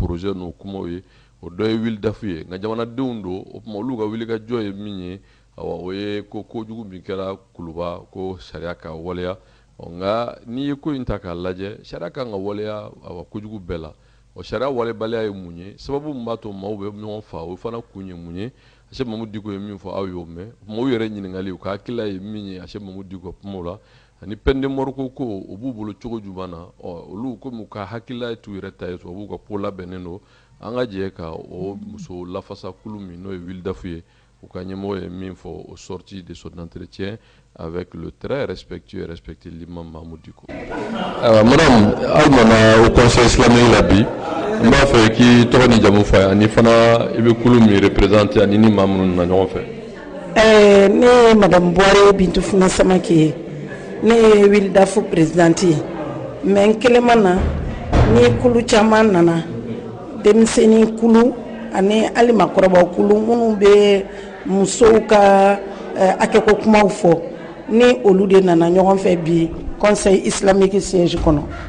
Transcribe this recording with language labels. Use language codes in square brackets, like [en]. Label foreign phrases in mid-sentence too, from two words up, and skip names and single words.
[bm] projet n'o kumaw ye o dɔ ye wuli dafu ye nka jamanadenw don o tuma olu ka wulikajɔ ye min ye o ye ko kojugu min kɛra Kuluba ko sariya ka waleya nka n'i ye ko in ta k'a lajɛ sariya kan ka waleya kojugu bɛɛ la o sariya walebaliya ye mun ye sababu min b'a to maaw bɛ ɲɔgɔn faa o fana kun ye mun ye Yachɛ Mamadou Diko ye min fɔ aw y'o mɛn maaw yɛrɛ ɲininkali u ka hakilila ye min ye Yachɛ Mamadou Diko kumaw la ani [fr] peine de mort [bm] ko o b'u bolo cogo jumɛn na olu komi u ka hakilila ye t'u yɛrɛ ta ye so b'u ka ko labɛnnen don an ka jɛ ka o muso lafasa kulu min n'o ye wuli dafu ye u ka ɲɛmɔgɔ ye min fɔ [fr] au sorti de son entretien avec le très respectueux et respecté l'imam Mamadou Diko. [bm] Madame aw nana [fr] au conseil islamique [bm] la bi n b'a fɛ k'i tɔgɔ ni jamu fɔ ani fana i bɛ kulu min représenter ani ni maa minnu na ɲɔgɔn fɛ. Ne ye madame Boire Bintu Funa Samake ye ne ye wuli dafu présidente ye mais n kelen ma na ni kulu caman nana denmisɛnnin kulu ani hali maakɔrɔbaw kulu minnu bɛ musow ka hakɛko kumaw fɔ ni olu de nana ɲɔgɔn fɛ bi [fr] conseil islamique siège [bm] kɔnɔ.